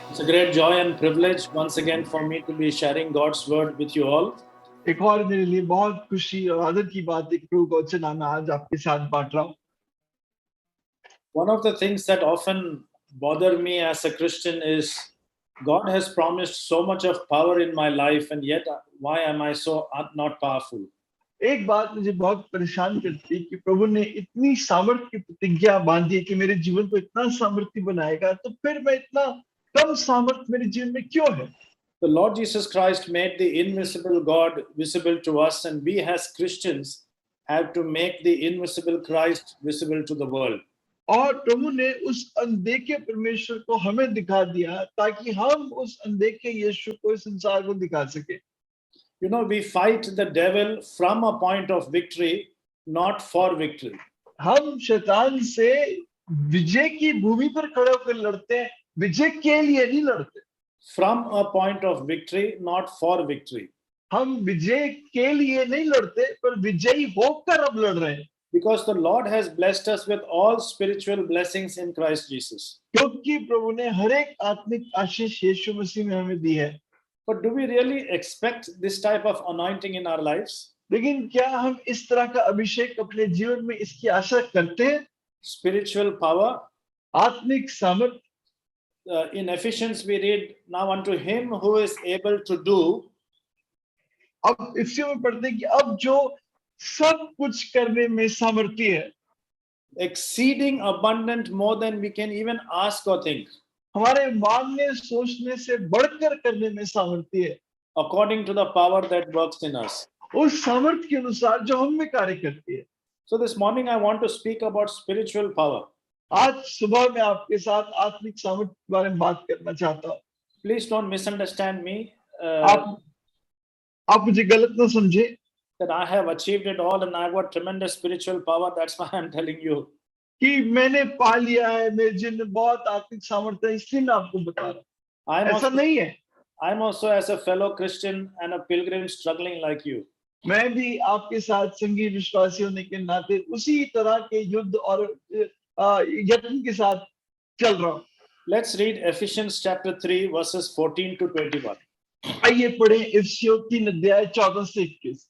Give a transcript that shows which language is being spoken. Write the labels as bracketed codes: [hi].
[en] great joy and privilege once again for me to be sharing God's word with you all. [hi] एक और मेरे लिए बहुत खुशी और आदर की बात है कि प्रभु का वचन मैं आज आपके साथ बांट रहा हूँ। [en] One of the things that often bother me as a Christian is God has promised so much of power in my life, and yet why am I so not powerful? [hi] एक बात मुझे बहुत परेशान करती है कि प्रभु ने इतनी सामर्थ्य की प्रतिज्ञा बांधी है कि मेरे जीवन को इतना सामर्थ्य बनाएगा, तो फिर मैं इतना कम सामर्थ्य मेरे जीवन में क्यों है? [en] The Lord Jesus Christ made the invisible God visible to us, and we as Christians have to make the invisible Christ visible to the world. [hi] और प्रभु ने उस अनदेखे परमेश्वर को हमें दिखा दिया ताकि हम उस अनदेखे यीशु को इस संसार को दिखा सके। [en] You know, we fight the devil from a point of victory, not for victory. [hi] हम शैतान से विजय की भूमि पर खड़े होकर लड़ते हैं, विजय के लिए नहीं लड़ते। [en] From a point of victory, not for victory. [hi] हम विजय के लिए नहीं लड़ते, पर विजयी होकर अब लड़ रहे हैं। [en] Because the Lord has blessed us with all spiritual blessings in Christ Jesus. [hi] क्योंकि प्रभु ने हर एक आत्मिक आशीष यीशु मसीह में हमें दी है। [en] But do we really expect this type of anointing in our lives? [hi] लेकिन क्या हम इस तरह का अभिषेक अपने जीवन में इसकी आशा करते हैं? [en] Spiritual power. [hi] आत्मिक सामर्थ। [en] In Ephesians we read, now unto him who is able to do. [hi] अब इसी में पढ़ते हैं कि अब जो सब कुछ करने में सामर्थ्य है, [en] exceeding abundant more than we can even ask or think. [hi] हमारे मांगने सोचने से बढ़कर करने में सामर्थ्य है। [en] According to the power that works in us. [hi] उस सामर्थ्य के अनुसार जो हम में कार्य करती है। [en] So this morning I want to speak about spiritual power. [hi] आज सुबह मैं आपके साथ आत्मिक सामर्थ्य के बारे में बात करना चाहता हूँ। [en] Please don't misunderstand me. [hi] आप मुझे गलत ना समझे। [en] That I have achieved it all and I've got tremendous spiritual power. That's why I'm telling you. [hi] कि मैंने पा लिया है, मेरे जीवन में बहुत आत्मिक सामर्थ्य है, इसलिए मैं आपको बता रहा हूँ। ऐसा नहीं है। [en] I'm also as a fellow Christian and a pilgrim struggling like you. [hi] मैं भी आपके साथ संगी विश्वासी होने के नाते उसी तरह के युद्ध और यत्न के साथ चल रहा हूँ। [en] Let's read Ephesians chapter 3 verses 14 to 21. [hi] आइए पढ़ें इफिसियों 3 अध्याय 14 से 21।